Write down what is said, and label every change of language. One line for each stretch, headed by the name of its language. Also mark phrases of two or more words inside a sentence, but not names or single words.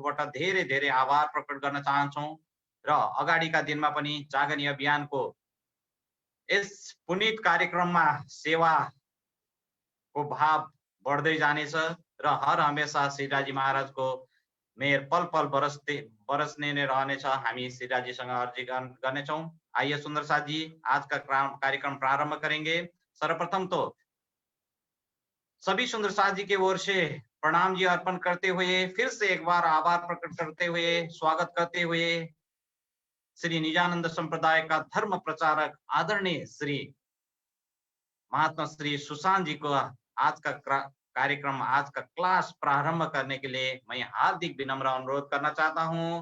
Nepali: तर्फबाट धेरै धेरै आभार प्रकट गर्न चाहन्छौँ र अगाडिका दिनमा पनि जागनी अभियानको यस पुनित कार्यक्रममा सेवाको भाव बढ्दै जानेछ र हर हमेशा श्रीराजी महाराजको मेहर पल पल बरसने नै रहनेछ। हामी श्रीराजीसँग अर्जी गर्नेछौँ।
Hindi: आइए सुंदर साथ जी आज का कार्यक्रम प्रारंभ करेंगे। सर्वप्रथम तो सभी सुंदर साथ जी के ओर से प्रणाम जी अर्पण करते हुए फिर से एक बार आभार प्रकट करते हुए स्वागत करते हुए श्री निजानंद संप्रदाय का धर्म प्रचारक आदरणीय श्री महात्मा श्री सुशांत जी को आज का कार्यक्रम, आज का क्लास प्रारंभ करने के लिए मैं हार्दिक विनम्र अनुरोध करना चाहता हूं।